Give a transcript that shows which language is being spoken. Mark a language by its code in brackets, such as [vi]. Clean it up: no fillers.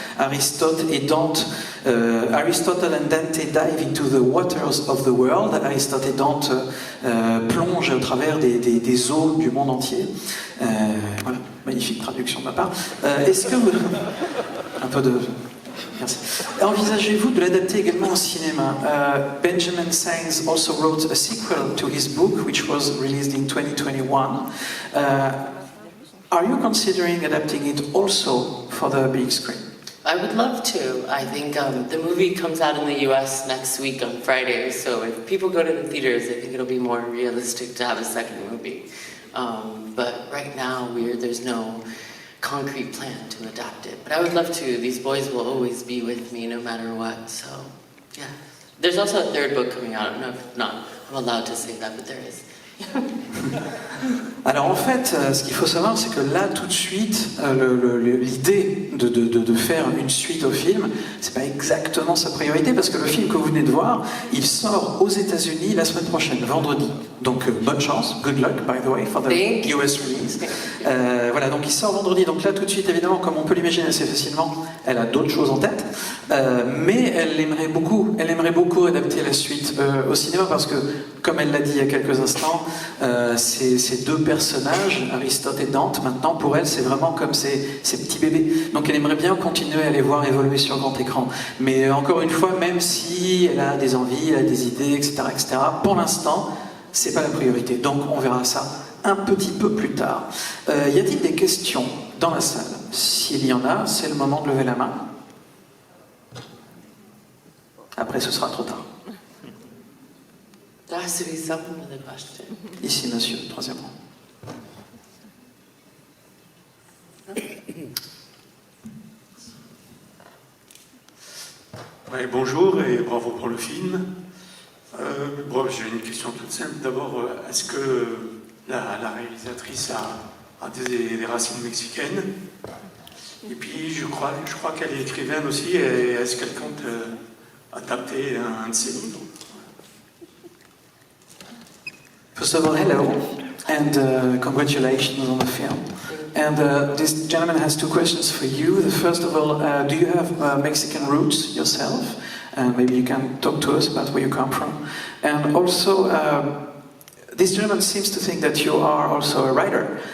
[en] Aristote et Dante, Aristotle and Dante dive into the waters of the world. [fr] Aristote et Dante plongent au travers des eaux du monde entier. Voilà, magnifique traduction de ma part. Est-ce que vous... Un peu de... Merci. Envisagez-vous de l'adapter également au cinéma? [en] Benjamin Sáenz also wrote a sequel to his book, which was released in 2021. Are you considering adapting it also for the big screen? I would love to. I think the movie comes out in the US next week on Friday, so if people go to the theaters, I think it'll be more realistic to have a second movie. But right now, there's no concrete plan to adapt it. But I would love to. These boys will always be with me no matter what, so yeah. There's also a third book coming out. I don't know if I'm allowed to say that, but there is. [fr] Alors en fait, ce qu'il faut savoir, c'est que là, tout de suite, l'idée de faire une suite au film, c'est pas exactement sa priorité, parce que le film que vous venez de voir, il sort aux États-Unis la semaine prochaine, vendredi. Donc bonne chance, [en] good luck, by the way, for the US release. [fr] Voilà, donc il sort vendredi. Donc là, tout de suite, évidemment, comme on peut l'imaginer assez facilement, elle a d'autres choses en tête, mais elle aimerait beaucoup adapter la suite au cinéma, parce que, comme elle l'a dit il y a quelques instants, ces deux personnages, Aristote et Dante, maintenant pour elle c'est vraiment comme ces petits bébés. Donc elle aimerait bien continuer à les voir évoluer sur grand écran. Mais encore une fois, même si elle a des envies, elle a des idées, etc., pour l'instant, c'est pas la priorité. Donc on verra ça un petit peu plus tard. Y a-t-il des questions dans la salle? S'il y en a, c'est le moment de lever la main. Après ce sera trop tard. [en] There has to be someone with a question. [fr] Ici, monsieur, troisième rang. Ouais, bonjour et bravo pour le film. J'ai une question toute simple. D'abord, est-ce que la réalisatrice a des racines mexicaines? Et puis, je crois qu'elle est écrivaine aussi. Et est-ce qu'elle compte adapter un de ses livres? [en] First of all, hello, and congratulations on the film. And this gentleman has two questions for you. The first of all, do you have Mexican roots yourself? And maybe you can talk to us about where you come from. And also, this gentleman seems to think that you are also a writer.